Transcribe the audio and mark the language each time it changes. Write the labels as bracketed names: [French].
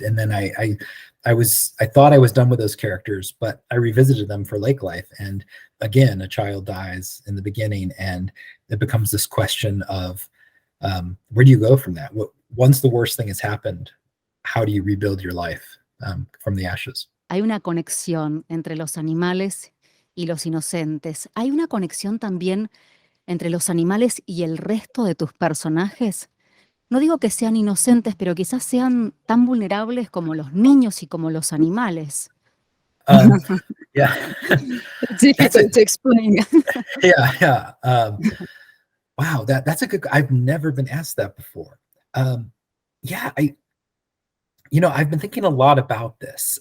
[English] And then I thought I was done with those characters, but I revisited them for Lake Life, and again a child dies in the beginning, and it becomes this question of where do you go from that? Once the worst thing has happened, how do you rebuild your life from the ashes? [Spanish] Hay una conexión entre los animales y los inocentes. ¿Hay una conexión también entre los animales y el resto de tus personajes? No digo que sean inocentes, pero quizás sean tan vulnerables como los niños y como los animales. [English] Yeah. It's difficult to explain. Yeah. Wow, that's a good. I've never been asked that before. Yeah, I've been thinking a lot about this.